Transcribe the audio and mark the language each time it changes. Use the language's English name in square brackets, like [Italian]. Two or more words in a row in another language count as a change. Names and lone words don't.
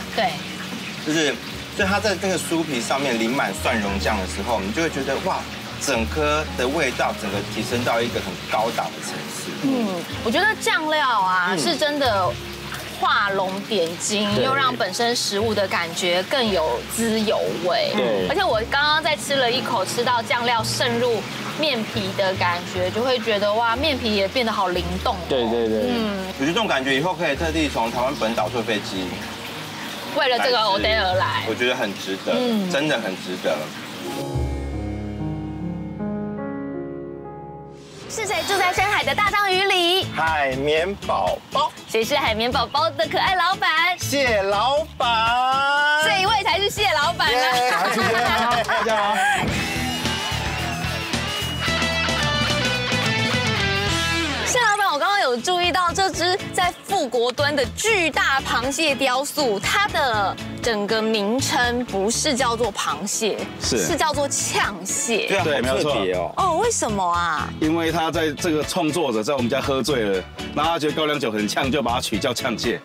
[Chinese] 对，所以它在那個酥皮上面淋滿蒜蓉醬的時候，你就會覺得哇，整顆的味道整個提升到一個很高檔的層次。我覺得醬料啊是真的畫龍點睛，又讓本身食物的感覺更有滋有味。对，而且我刚刚在吃了一口，吃到醬料滲入面皮的感觉，就会觉得哇，面皮也变得好灵动。对对对，我觉得这种感觉以后可以特地从台湾本島坐飛機，為了這個 O'Day 而來，我覺得很值得，真的很值得。是誰住在深海的大章魚裡？海綿寶寶，誰是海綿寶寶的可愛老闆？謝老闆，這一位才是謝老闆呢。大家好。謝老闆，我剛剛有注意到這隻在富國墩的巨大螃蟹雕塑，它的整個名稱不是叫做螃蟹，是叫做嗆蟹。对，沒有錯哦，為什麼啊？因為他在這個創作者在我們家喝醉了，然後他覺得高粱酒很嗆，就把它取叫嗆蟹。